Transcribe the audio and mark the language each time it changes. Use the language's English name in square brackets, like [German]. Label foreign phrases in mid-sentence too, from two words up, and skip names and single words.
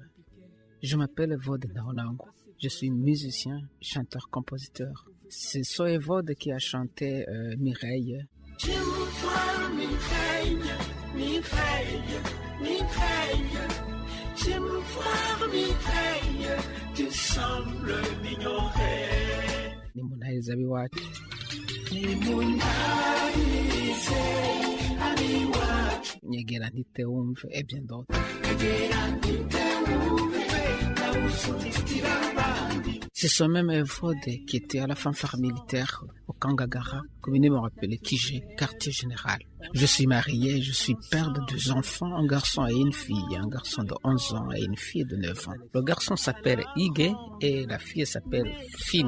[French] Je m'appelle Evode Naonango. Je suis musicien, chanteur, compositeur. C'est Evode qui a chanté Mireille. Je me vois Mireille, Mireille, Mireille. Je me vois Mireille, tu sembles m'ignorer. [Rundi] Ni munahiriza abiwacu. Ni munahirize abiwacu. Nyegera ntite wumve [French] et bien d'autres. [Rundi] Nyegera ntite wumve nawusutitira abandi. [French] C'est ce même Evode qui était à la fanfare militaire au Kangagara, comme il me rappelait Kijé, quartier général. Je suis marié, je suis père de 2 enfants, un garçon et une fille, un garçon de 11 ans et une fille de 9 ans. Le garçon s'appelle Ige et la fille s'appelle Finn.